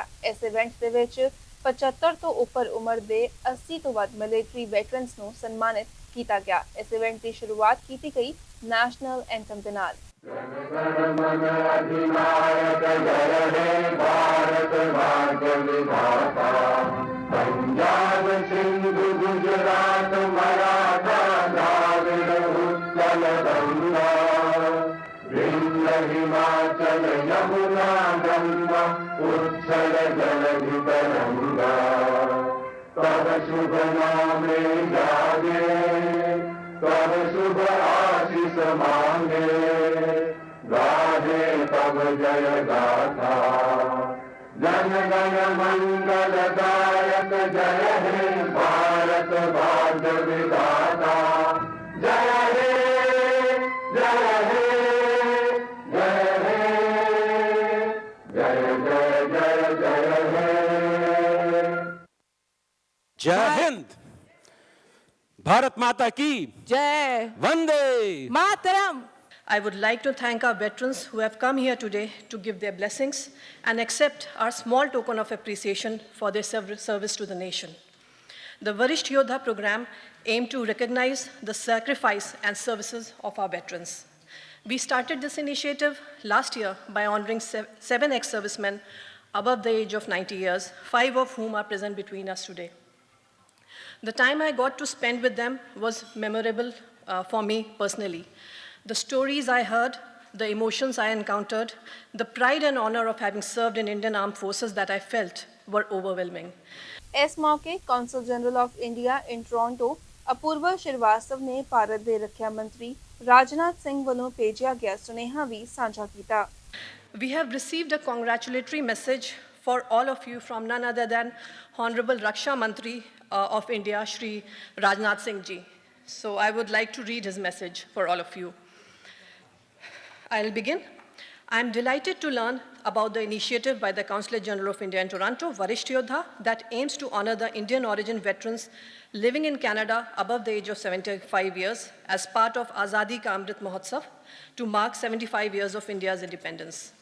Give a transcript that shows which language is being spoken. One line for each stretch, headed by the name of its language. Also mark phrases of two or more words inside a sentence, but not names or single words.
Punjabi: ਇਸ ਇਵੈਂਟ ਦੇ ਵਿੱਚ 75 ਤੋਂ ਉੱਪਰ ਉਮਰ ਦੇ 80 ਤੋਂ ਵੱਧ
English: military veterans
Punjabi: ਨੂੰ ਸਨਮਾਨਿਤ ਕੀਤਾ ਗਿਆ। ਇਸ ਇਵੈਂਟ ਦੀ ਸ਼ੁਰੂਆਤ ਕੀਤੀ ਗਈ
English: national anthem
Punjabi: ਦੇ ਨਾਲ।
Bangla: পঞ্জাব সিন্ধু গুজরাট মরাঠা দ্রাবিড় উৎকল গঙ্গা বিন্ধ্য হিমাচল যমুনা গঙ্গা উচ্ছল জলধি তরঙ্গ তব শুভ নামে জাগে তব শুভ আশিস মাগে গাহে তব জয় গাথা জন গণ মঙ্গল দায়ক জয় হে ভারত ভাগ্য বিধাতা জয় হে জয় হে জয় হে জয় জয় জয় জয় হে।
Hindi: जय हिंद, भारत माता की जय वंदे मातरम।
English: I would like to thank our veterans who have come here today to give their blessings and accept our small token of appreciation for their service to the nation. The Varisht Yodha program aimed to recognize the sacrifice and services of our veterans. We started this initiative last year by honoring 7 ex-servicemen above the age of 90 years, 5 of whom are present between us today. The time I got to spend with them was memorable for me personally. The stories I heard, the emotions I encountered, the pride and honor of having served in Indian Armed Forces that I felt were overwhelming.
Punjabi: ਇਸ ਮੌਕੇ
English: Consul General of India in Toronto
Punjabi: ਅਪੂਰਵਾ ਸ਼੍ਰੀਵਾਸਤਵ ਨੇ ਭਾਰਤ ਦੇ ਰੱਖਿਆ ਮੰਤਰੀ ਰਾਜਨਾਥ ਸਿੰਘ ਵੱਲੋਂ ਭੇਜਿਆ ਗਿਆ ਸੁਨੇਹਾ ਵੀ ਸਾਂਝਾ ਕੀਤਾ।
English: We have received a congratulatory message for all of you from none other than Honorable
Hindi: रक्षा मंत्री
English: of India, Shri Rajnath Singh Ji. So I would like to read his message for all of you. I'll begin. I'm delighted to learn about the initiative by the Consulate General of India in Toronto, Varisht Yodha, that aims to honor the Indian origin veterans living in Canada above the age of 75 years as part of Azadi Ka Amrit Mahotsav to mark 75 years of India's independence.